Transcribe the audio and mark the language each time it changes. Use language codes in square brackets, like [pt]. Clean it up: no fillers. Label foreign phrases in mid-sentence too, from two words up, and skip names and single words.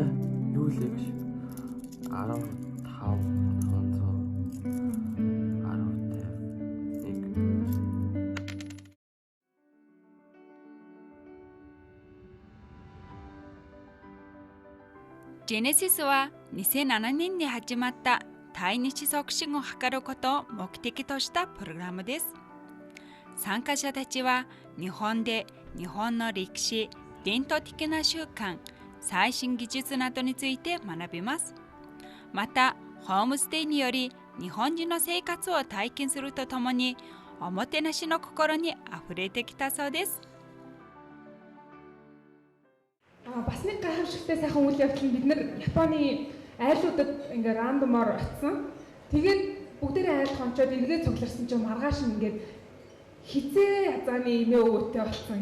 [mn] Юу л юм шиг. [ja] ジェネシスは2007年に始まった対日促進を図ることを目的としたプログラムです。参加者たちは日本で日本の歴史、伝統的な習慣、最新技術などについて学びます。また、ホームステイにより日本人の生活を体験するとともに、おもてなしの心にあふれてきたそうです。 [mn] Бас нэг гайхамшигтай сайхан үйл явдал нь бид нар Японы айлуудад ингээ рандомоор очсон. Тэгээд бүгдээрээ айл хончоод эргээ цугларсан чинь маргааш ингээд хизээ язааны эмээ өвөтэй болсон.